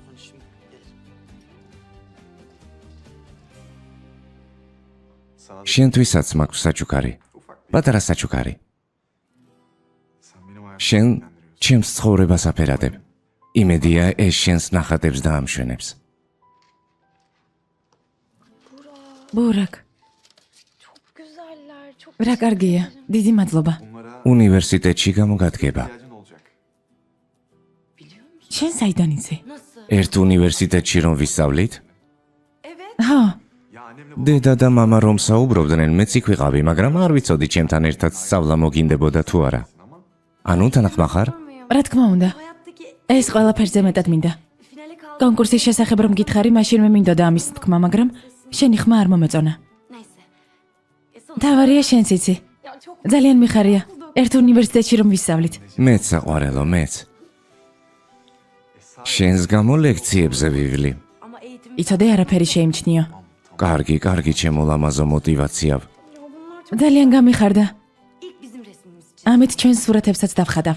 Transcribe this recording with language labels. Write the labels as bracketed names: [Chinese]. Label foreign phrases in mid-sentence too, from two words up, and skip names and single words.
[Georgian] შენთვისაც მაქვს საჩუქარი. პატარა საჩუქარი. შენ ჩემს ცხოვრებას აფერადებ. იმედია ეს შენს ნახატებს დაამშვენებს. ბურაკ, [Turkish] güzeller, çok [Georgian] რა კარგია. დიდი მადლობა. უნივერსიტეტში გამოგადგება. შენ საიდან იცი? ერთ უნივერსიტეტში რომ ვისწავლით, ჰა, დედა და მამა რომ საუბრობდნენ, მეც იქ ვიყავი, მაგრამ არ ვიცოდი ჩემთან ერთად სწავლა მოგინდებოდა თუ არა. ანუ თანახმა ხარ? რა თქმა უნდა. [Turkish] hayattaki [Georgian] ეს ყველაფერზე მეტად მინდა. [Turkish] finale kaldı. [Georgian] კონკურსის შესახებ რომ გითხარი, მაშინ მე მინდოდა ამის თქმა, მაგრამ შენი ხმა არ მომეწონა. [Turkish] Neyse. [Georgian] თავარია შენც იცი. [Turkish] Ya çok [Georgian] ძალიან მიხარია. ერთ უნივერსიტეტში რომ ვისწავლით. მეც საყვარელო, მეც. შენს გამო ლექციებზე ვივლი. [Turkish] Ama eğitim [Georgian] იცოდე არაფერი შეიმჩნიო. კარგი, ჩემო ლამაზო მოტივაცია. ძალიან გამიხარდა. [Turkish] ilk bizim resmimiz için. [Georgian] ამით ჩვენს სურათებსაც დავხატავ.